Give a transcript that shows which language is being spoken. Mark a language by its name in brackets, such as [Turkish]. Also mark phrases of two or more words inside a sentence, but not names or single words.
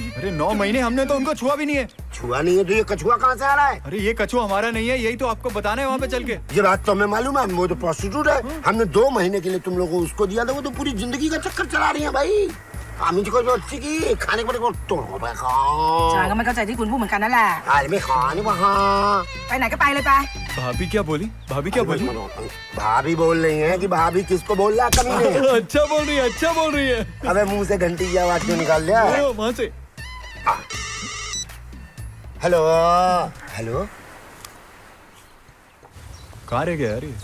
[Hindi] अरे 9 महीने हमने तो उनको छुआ भी नहीं है। छुआ नहीं है तो ये कछुआ कहाँ से आ रहा है? अरे ये कछुआ हमारा नहीं है, यही तो आपको बताना है वहाँ पे चल के। ये बात तो हमें मालूम है, वो तो प्रोस्टिट्यूट है। हमने 2 महीने के लिए तुम लोगों को उसको दिया था, वो तो पूरी जिंदगी का चक्कर चला रही है भाई। आमी जी को जो अच्छी की खाने को तो तोड़ो भाई खाओ। [Thai] ฉันก็ไม่เข้าใจที่คุณพูดเหมือนกันนั่นแหละ [Hindi] अरे मैं खाने वहाँ [Thai] ไปไหนก็ไปเลยไป [Hindi] भाभी क्या बोली? भाभी क्या बोली? भाभी बोल रही है कि भाभी किसको बोल रहा है कमीने? अच्छा बोल रही है, अच्छा बोल रही है। अबे मुंह से घंटी की आवाज क्यों निकाल लिया? वहाँ से। [English] hello hello, [Hindi] कहाँ रह गया यार ये?